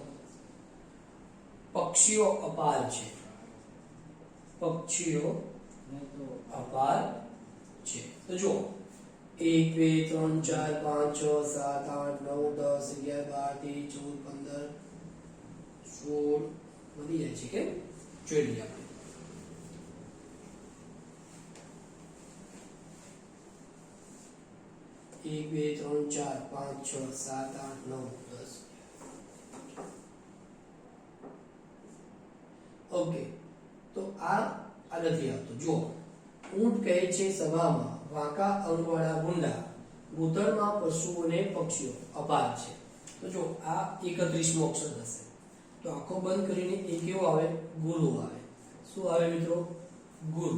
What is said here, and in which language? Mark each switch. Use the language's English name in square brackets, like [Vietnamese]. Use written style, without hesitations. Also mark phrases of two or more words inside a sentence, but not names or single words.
[Gujarati] પક્ષીઓ અપાર છે. પક્ષીઓ અપાર છે. તો જો 1 2 3 4 5 6 7 8 9 10 11 12 13 14 15 16 વધી જાય છે કે જોઈ લઈએ આપણે. એક બે ત્રણ ચાર પાંચ છ સાત આઠ નૌ દસ. ઓકે, તો આ નથી આવતો. જો ઊંટ કહે છે સભામાં, વાંકા અંગવાળા ભૂંડા, ભૂતળમાં પશુઓને પક્ષીઓ અપાર છે. તો જો આ 31મો અક્ષર થશે. તો આખો બંધ કરીને એ કેવો આવે? ગુરુ આવે. શું આવે મિત્રો? ગુરુ.